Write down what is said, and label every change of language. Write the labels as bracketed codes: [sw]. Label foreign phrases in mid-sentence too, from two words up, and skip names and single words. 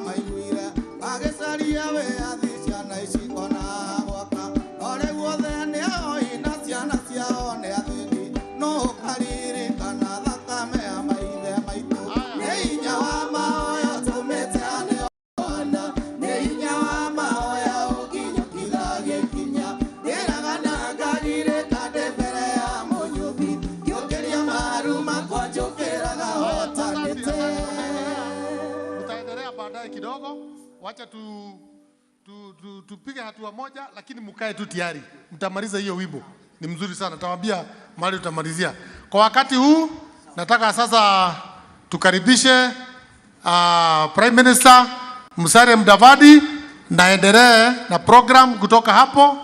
[ki] maiguire magĩcaria wĩyathi ciana ici kona gwaka no rĩu othe nĩ ahoi na ciana ciao nĩ athĩni no ũkaririkana thakame ya maithe maitũ nĩ hinya wa mahoya ũtũmĩte nĩ ona nĩ hinya wa mahoya ũkinyũkithagia ikinya ndĩraga na ngagirĩka ndĩ mbere ya mũnyũmbi ngĩũkĩria maru makwa njũkĩraga hotanĩte. [sw] Tutaendelea baadaye kidogo, wacha tupige hatua moja, lakini mkae tu tayari, mtamaliza hiyo wimbo. Ni mzuri sana, tawaambia mahali tutamalizia. Kwa wakati huu nataka sasa tukaribishe Prime Minister Musalia Mudavadi na endelee na program kutoka hapo.